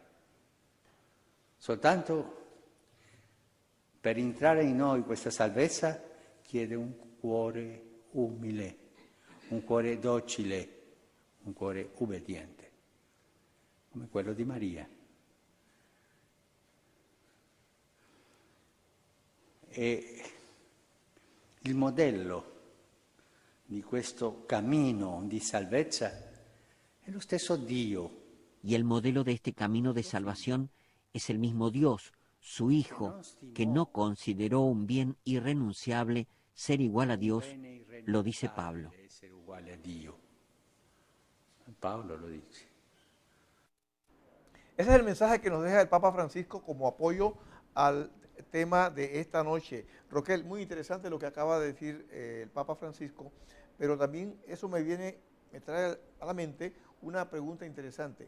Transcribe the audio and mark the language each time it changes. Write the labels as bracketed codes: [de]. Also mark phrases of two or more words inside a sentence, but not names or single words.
[it] Soltanto per entrare in noi questa salvezza chiede un cuore umile, un cuore docile, un cuore ubbidiente, come quello di Maria. E il modello di questo cammino di salvezza è lo stesso Dio. [es] Y el modelo de este camino de salvación es el mismo Dios, su Hijo, que no consideró un bien irrenunciable ser igual a Dios, lo dice Pablo. [it] Essere uguale a Dio. Paolo lo dice. [es] Ese es el mensaje que nos deja el Papa Francisco como apoyo al tema de esta noche. Roquel, muy interesante lo que acaba de decir el Papa Francisco, pero también eso me trae a la mente una pregunta interesante.